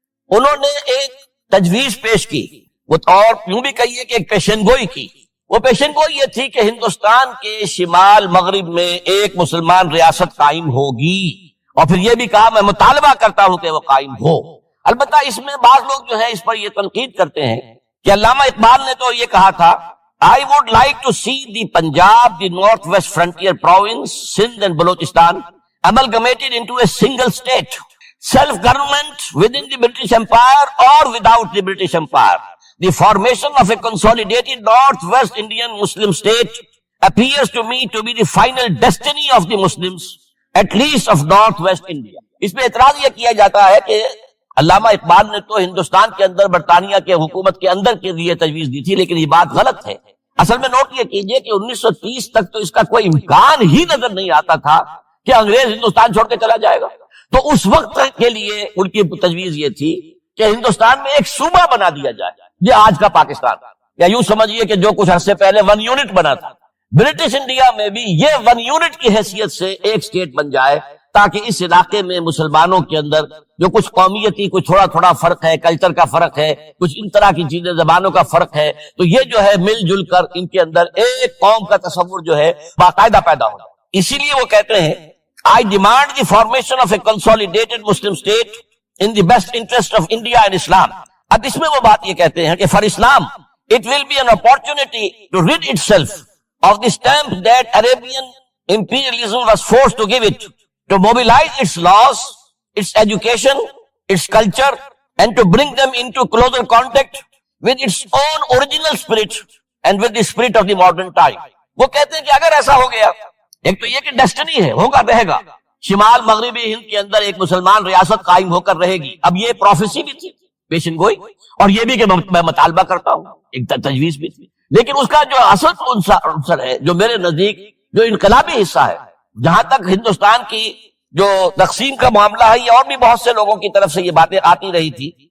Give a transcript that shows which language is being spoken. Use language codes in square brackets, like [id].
[ur] انہوں نے ایک تجویز پیش کی، وہ اور یوں بھی کہیے کہ ایک پیشنگوئی کی۔ وہ پیشنگوئی یہ تھی کہ ہندوستان کے شمال مغرب میں ایک مسلمان ریاست قائم ہوگی، اور پھر یہ بھی کہا میں مطالبہ کرتا ہوں کہ وہ قائم ہو۔ البتہ اس میں بعض لوگ جو ہے اس پر یہ تنقید کرتے ہیں کہ علامہ اقبال نے تو یہ کہا تھا [en] I would like to see the Punjab, the Northwest Frontier Province, Sindh and Balochistan amalgamated into a single state. self-government within the British Empire or without the British Empire. The formation of a consolidated Northwest Indian Muslim state appears to me to be the final destiny of the Muslims, at least of Northwest India. [ur] اس پہ اعتراض یہ کیا جاتا ہے کہ علامہ اقبال نے تو ہندوستان کے اندر برطانیہ کے حکومت کے اندر کے لیے تجویز دی تھی، لیکن یہ بات غلط ہے. اصل میں نوٹ یہ کیجئے کہ 1930 تک تو اس کا کوئی امکان ہی نظر نہیں آتا تھا کہ انگریز ہندوستان چھوڑ کے چلا جائے گا. تو اس وقت کے لیے ان کی تجویز یہ تھی کہ ہندوستان میں ایک صوبہ بنا دیا جائے، یہ آج کا پاکستان، یا یوں سمجھیے کہ جو کچھ عرصے پہلے 1 یونٹ بنا تھا، برٹش انڈیا میں بھی یہ 1 یونٹ کی حیثیت سے ایک اسٹیٹ بن جائے، تاکہ اس علاقے میں مسلمانوں کے اندر جو کچھ قومیتی کچھ تھوڑا فرق ہے، کلچر کا فرق ہے، کچھ ان طرح کی چیزیں، زبانوں کا فرق ہے، تو یہ جو ہے مل جل کر ان کے اندر ایک قوم کا تصور جو ہے باقاعدہ پیدا ہو. اسی لیے وہ کہتے ہیں [en] I demand the formation of a consolidated Muslim state in the best interest of India and Islam. [ur] اب اس میں وہ بات یہ کہتے ہیں کہ [en] for Islam it will be an opportunity to rid itself of the stamp that Arabian imperialism was forced to give it, to mobilize its laws, its education, its culture, and to bring them into closer contact with its own original spirit and with the spirit of the modern time. [ur] وہ کہتے ہیں کہ اگر ایسا ہو گیا، ایک تو یہ کہ ڈیسٹنی ہے، ہوگا رہے گا، شمال مغربی ہند کے اندر ایک مسلمان ریاست قائم ہو کر رہے گی. اب یہ پروفیسی بھی تھی، پیشن گوئی، اور یہ بھی کہ میں مطالبہ کرتا ہوں، ایک تجویز بھی تھی. لیکن اس کا جو اصل عنصر ہے، جو میرے نزدیک جو انقلابی حصہ ہے، جہاں تک ہندوستان کی جو تقسیم کا معاملہ ہے، یہ اور بھی بہت سے لوگوں کی طرف سے یہ باتیں آتی رہی تھی.